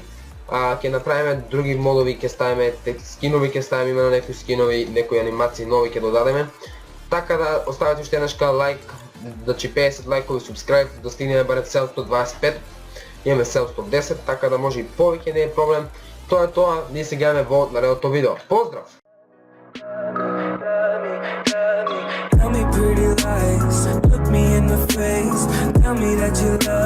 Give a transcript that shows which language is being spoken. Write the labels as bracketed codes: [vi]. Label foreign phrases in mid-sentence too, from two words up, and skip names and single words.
[mk] Ќе направиме други модови, ќе ставиме скинови, ќе ставиме имено некои скинови, некои анимации нови ќе додадеме. Така да оставете уште еднашка лайк, значи 50 лайкови, subscribe, да стигнеме барем 725. Имаме 710, така да може и повеќе, не е проблем. Тоа е тоа, ние се гледаме во наредното видео. Поздрав! [en] Tell me pretty lies, look me in the face, tell me that you